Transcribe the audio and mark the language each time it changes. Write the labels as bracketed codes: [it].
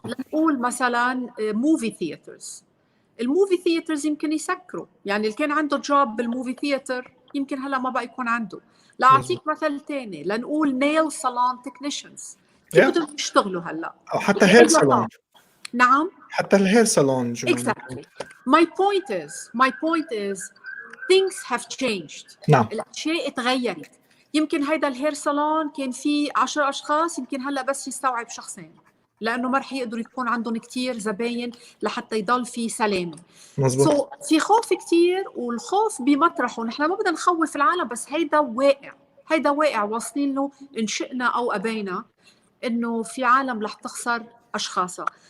[ar] نقول مثلا موفي ثياترز. الموفي ثياترز يمكن يسكروا، يعني اللي كان عنده جوب بالموفي ثياتر يمكن هلا ما بقى يكون عنده. لأعطيك مثل تاني، لنقول نيل صالون تكنيشنز، كيف بدهم يشتغلوا هلا؟ أو حتى هير صالون. نعم. حتى الهير صالون جمانة. [en] Exactly. My point is things have changed. [ar] نعم. الأشياء تغيرت. يمكن هيدا الهير صالون كان فيه 10 أشخاص، يمكن هلا بس يستوعب شخصين، لأنه ما رح يقدروا يكون عندهم كتير زباين لحتى يضل في سلامة. مزبوط. في خوف كتير، والخوف بمطرحه. نحن ما بدنا نخوف العالم، بس هيدا واقع واصلين له إن شئنا أو أبينا، إنه في عالم رح تخسر أشخاصها.